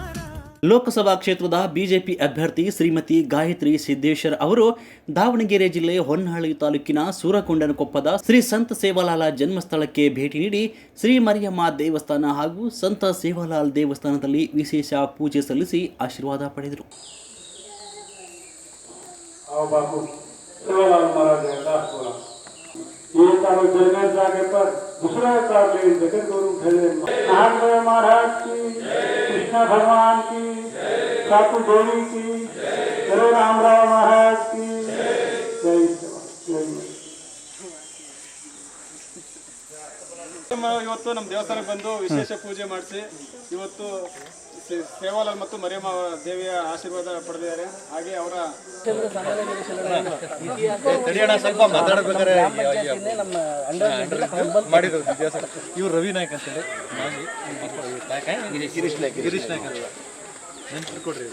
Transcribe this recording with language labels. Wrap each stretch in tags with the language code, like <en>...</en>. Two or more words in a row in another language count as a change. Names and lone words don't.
<kn>ಲೋಕಸಭಾ ಕ್ಷೇತ್ರದ ಬಿಜೆಪಿ ಅಭ್ಯರ್ಥಿ ಶ್ರೀಮತಿ ಗಾಯತ್ರಿ ಸಿದ್ದೇಶ್ವರ್ ಅವರು ದಾವಣಗೆರೆ ಜಿಲ್ಲೆ ಹೊನ್ನಾಳಿ ತಾಲೂಕಿನ ಸೂರಕೊಂಡನಕೊಪ್ಪದ ಶ್ರೀ ಸಂತ ಸೇವಾಲಾಲ್ ಜನ್ಮಸ್ಥಳಕ್ಕೆ ಭೇಟಿ ನೀಡಿ ಶ್ರೀ ಮರಿಯಮ್ಮ ದೇವಸ್ಥಾನ ಹಾಗೂ ಸಂತ ಸೇವಾಲಾಲ್ ದೇವಸ್ಥಾನದಲ್ಲಿ ವಿಶೇಷ ಪೂಜೆ ಸಲ್ಲಿಸಿ ಆಶೀರ್ವಾದ ಪಡೆದರು.</kn> <hi>ये तारो जगत जाके पर दूसरा तार ले जगत गुरु भेजे नारायण महाराज की, कृष्ण भगवान की, सातु देवी की, गुरु रामराव महाराज की जय जय.</hi> <kn>ಇವತ್ತು ನಮ್ಮ ದೇವಸ್ಥಾನಕ್ಕೆ ಬಂದು ವಿಶೇಷ ಪೂಜೆ ಮಾಡಿಸಿ ಇವತ್ತು ಸೇವಾಲಾಲ್ ಮತ್ತು ಮರಿಯಮ್ಮ ದೇವಿಯ ಆಶೀರ್ವಾದ ಪಡೆದಿದ್ದಾರೆ. ಹಾಗೆ ಅವರ ಇವರು ರವಿ ನಾಯ್ಕ ಅಂತೇಳಿ ಗಿರೀಶ್ ನಾಯ್ಕ ನೆನ್ಪಿಟ್ಕೊಡ್ರಿ.</kn>